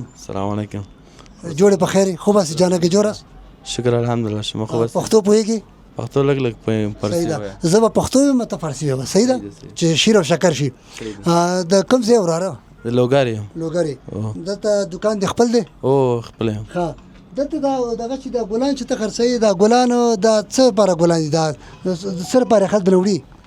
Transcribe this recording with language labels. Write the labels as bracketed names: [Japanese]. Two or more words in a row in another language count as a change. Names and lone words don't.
[Arabic] سلام علیکم. [Pashto] جوړې په خیر [Persian] خوب هستې جانه [Pashto] کې جوړ هست [Persian] شکر الحمدلله شما خوب هستید [Pashto] پښتو پوهېږي پښتو لږ لږ فارسي وایم زه به پښتو یم ته فارسي وایم صحیح ده چې شیر او شکر شي د کوم ځای وراره د لوګاري لوګاري دلته دکان دی خپل دی او خپل یم ښه دلته دا دغه چې دا ګلان چې ته خرڅوي دا ګلان دا څه لپاره ګلان دي دا څه لپاره خلک راوړي